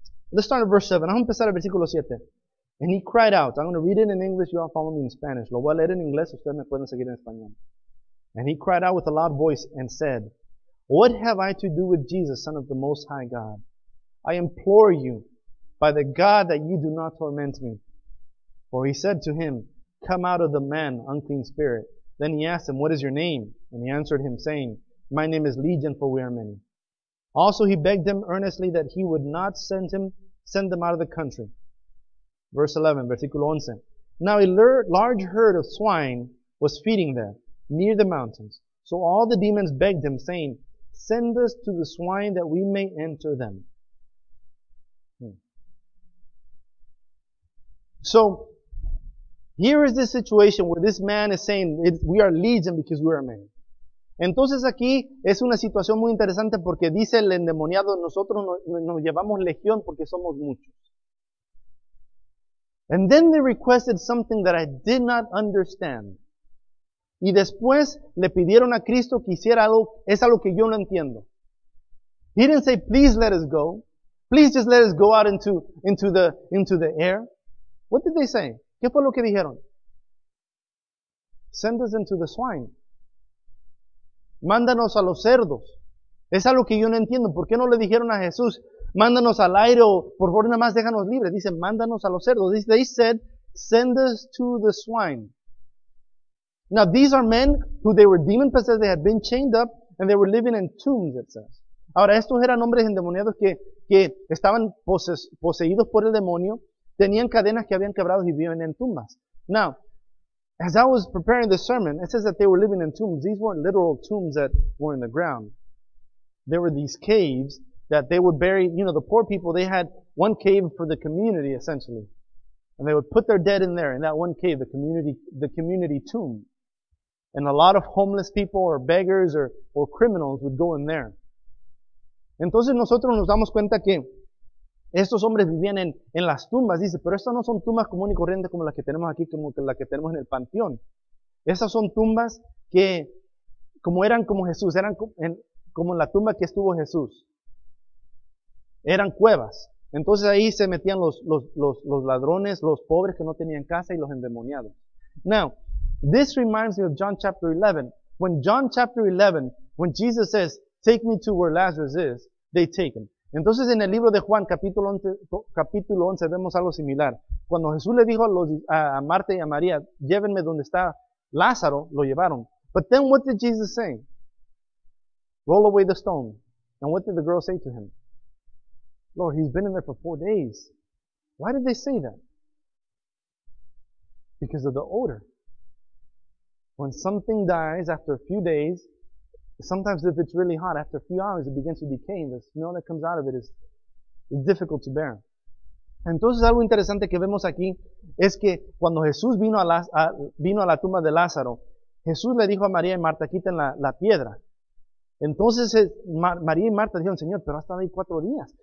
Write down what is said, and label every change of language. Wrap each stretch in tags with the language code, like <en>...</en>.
<en>Let's start at verse 7.</en> <es>Vamos a empezar el versículo 7.</es> <en>And he cried out. I'm going to read it in English. You all follow me in Spanish.</en> <es>Lo voy a leer en inglés. Ustedes me pueden seguir en español.</es> <en>And he cried out with a loud voice and said, What have I to do with Jesus, Son of the Most High God? I implore you, by the God, that you do not torment me. For he said to him, Come out of the man, unclean spirit. Then he asked him, What is your name? And he answered him, saying, My name is Legion, for we are many. Also he begged him earnestly that he would not send them out of the country. Verse 11,</en> <es>versículo 11.</es> <en>Now a large herd of swine was feeding there, near the mountains. So all the demons begged him, saying, Send us to the swine that we may enter them. So, here is this situation where this man is saying, we are legion because we are many.</en> <es>Entonces aquí es una situación muy interesante porque dice el endemoniado, nosotros nos llevamos legión porque somos muchos.</es> <en>And then they requested something that I did not understand.</en> <es>Y después le pidieron a Cristo que hiciera algo, es algo que yo no entiendo.</es> <en>He didn't say, please let us go. Please just let us go out into the air. What did they say?</en> <es>¿Qué fue lo que dijeron?</es> <en>Send us into the swine.</en> <es>Mándanos a los cerdos. Es algo que yo no entiendo. ¿Por qué no le dijeron a Jesús, mándanos al aire o por favor nada más déjanos libres? Dicen, mándanos a los cerdos.</es> <en>They said, send us to the swine. Now these are men who they were demon possessed, they had been chained up, and they were living in tombs, it says.</en> <es>Ahora, estos eran hombres endemoniados que estaban poseídos por el demonio, tenían cadenas que habían quebrado y vivían en tumbas.</es> <en>Now, as I was preparing this sermon, it says that they were living in tombs. These weren't literal tombs that were in the ground. There were these caves that they would bury, the poor people, they had one cave for the community, essentially. And they would put their dead in there, in that one cave, the community tomb. And a lot of homeless people or beggars or criminals would go in there.</en> <es>Entonces nosotros nos damos cuenta que estos hombres vivían en las tumbas, dice, pero estas no son tumbas comunes y corrientes como las que tenemos aquí, como las que tenemos en el panteón. Esas son tumbas que, como eran como Jesús, eran como en la tumba que estuvo Jesús. Eran cuevas. Entonces ahí se metían los ladrones, los pobres que no tenían casa y los endemoniados.</es> <en>Now, this reminds me of John chapter 11. When John chapter 11, when Jesus says, take me to where Lazarus is, they take him.</en> <es>Entonces en el libro de Juan, capítulo 11, vemos algo similar. Cuando Jesús le dijo a Marta y a María, llévenme donde está Lázaro, lo llevaron.</es> <en>But then what did Jesus say? Roll away the stone. And what did the girl say to him? Lord, he's been in there for 4 days. Why did they say that? Because of the odor. When something dies after a few days, sometimes if it's really hot, after a few hours it begins to decay and the smell that comes out of it is difficult to bear.</en> <es>Entonces algo interesante que vemos aquí es que cuando Jesús vino a la tumba de Lázaro, Jesús le dijo a María y Marta, quiten la piedra. Entonces María y Marta dijeron, Señor, pero ha estado ahí 4 días.</es>